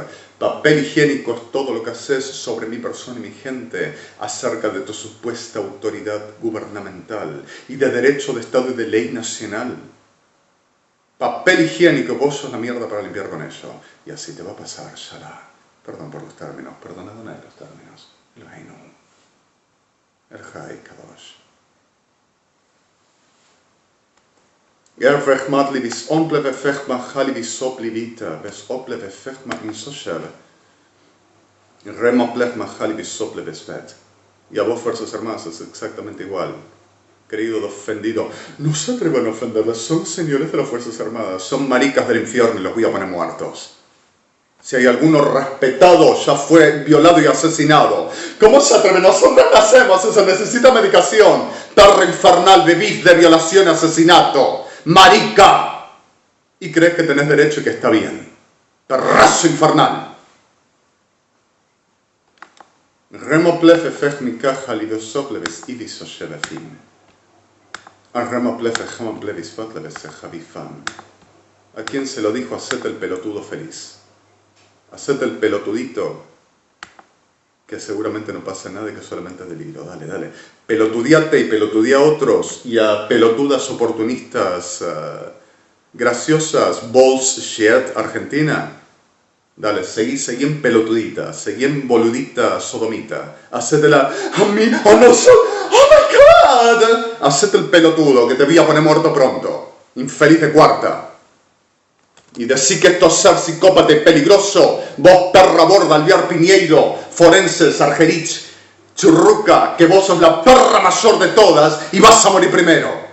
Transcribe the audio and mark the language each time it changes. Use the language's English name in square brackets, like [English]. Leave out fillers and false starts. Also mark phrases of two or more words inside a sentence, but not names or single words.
[Spanish] Papel higiénico es todo lo que haces sobre mi persona y mi gente acerca de tu supuesta autoridad gubernamental y de derecho de Estado y de ley nacional. Papel higiénico, vos sos la mierda para limpiar con eso. Y así te va a pasar, Shalá. Perdón por los términos, perdonad una de los términos. El reino. El JHA'I Kadosh. Gerfrechmat libis omple vefechma halibis soplivita, ves ople vefechma insoshel. Remo plechma halibis sople vesvet. Y a vos, fuerzas armadas, es exactamente igual. Querido ofendido, no se atrevan a ofenderles, son señores de las fuerzas armadas, son maricas del infierno y los voy a poner muertos. Si hay alguno respetado, ya fue violado y asesinado. ¿Cómo se atreven? Nosotros nacemos, se necesita medicación. Perro infernal, bebís de violación y asesinato. Marica. Y crees que tenés derecho y que está bien. Perrazo infernal. Remoplef efech mikaja lidosopleves ibis oshevefim. Remoplef ejemoplevis fatleves ejavifam. ¿A quién se lo dijo? Hacete el pelotudo feliz. Hacete el pelotudito, que seguramente no pasa nada y que solamente es delirio. Dale, dale. Pelotudiate y pelotudía a otros y a pelotudas oportunistas graciosas. [English] Bullshit, Argentina. [Spanish] Dale, seguí en pelotudita, seguí en boludita sodomita. Hacétela a mí, a nosotros. [English] ¡Oh my God! [Spanish] Hacete el pelotudo, que te voy a poner muerto pronto. Infeliz de cuarta. Y decir que esto es ser psicópata y peligroso, vos perra borda, Alviar Piñeiro, Forenses, Argerich, Churruca, que vos sos la perra mayor de todas y vas a morir primero.